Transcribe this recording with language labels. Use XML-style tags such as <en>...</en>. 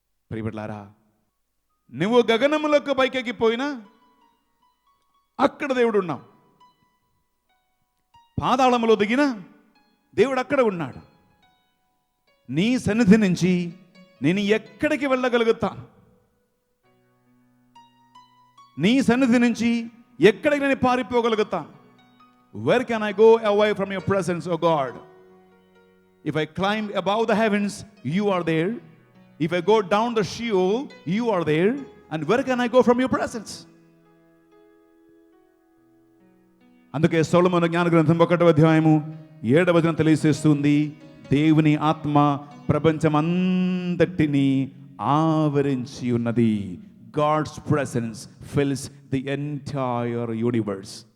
<te>ప్రియబిడ్డలారా, నువ్వు గగనములకు పైకెక్కిపోయినా అక్కడ దేవుడు ఉన్నావు, పాతాళములో దిగినా దేవుడు అక్కడ ఉన్నాడు. నీ సన్నిధి నుంచి నేను ఎక్కడికి వెళ్ళగలుగుతాను? నీ సన్నిధి నుంచి ఎక్కడికి నేను పారిపోగలుగుతాను?</te> <en>Where can I go away from your presence, O God? If I climb above the heavens, you are there. If I go down the Sheol, you are there. And where can I go from your presence?</en> <te>అందుకే సొలొమోను జ్ఞాన గ్రంథం 1వ అధ్యాయము 7వ వచనం తెలియజేస్తుంది, దేవుని ఆత్మ ప్రపంచమంతటిని ఆవరించి ఉన్నది.</te> <en>God's presence fills the entire universe.</en>